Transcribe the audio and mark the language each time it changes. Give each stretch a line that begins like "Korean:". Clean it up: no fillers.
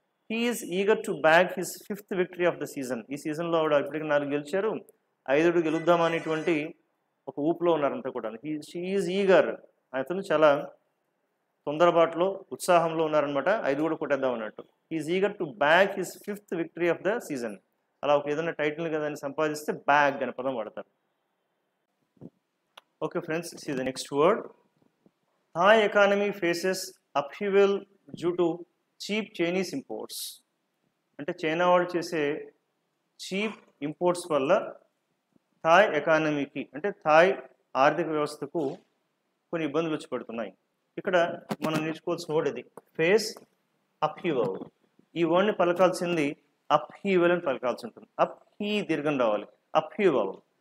English: He is eager to bag his 5th victory of the season.
Telugu: ఈ సీజన్లో ఆవిడ ఇప్పటికి 4 గెలిచారు, 5 గెలుద్దాం అనేటువంటి ఒక ఊపులో ఉన్నారంతా కూడా.
English: she is eager,
Telugu: అతను చాలా తొందరబాటులో, ఉత్సాహంలో ఉన్నారనమాట, 5 కూడా కొట్టేద్దాం అన్నట్టు.
English: Is eager to bag his 5th victory of the season.
Telugu: అలా ఒక ఏదైనా టైటిల్ కదా అని సంపాదిస్తే బ్యాగ్ అనే పదం వాడతారు.
English: Okay friends, see the next word. Thai economy faces upheaval due to cheap Chinese imports.
Telugu: అంటే చైనా వాళ్ళు చేసే చీప్ ఇంపోర్ట్స్ వల్ల థాయ్ ఎకానమీకి, అంటే థాయ్ ఆర్థిక వ్యవస్థకు కొన్ని ఇబ్బందులు వచ్చి పడుతున్నాయి. ఇక్కడ మనం నేర్చుకోవాల్సిన వర్డ్ ఇది, ఫేస్ అప్హీవల్. ఈ వర్డ్ని పలకాల్సింది అప్హీవల్ అని పలకాల్సి ఉంటుంది. అప్ దీర్ఘం రావాలి, అప్హీవల్.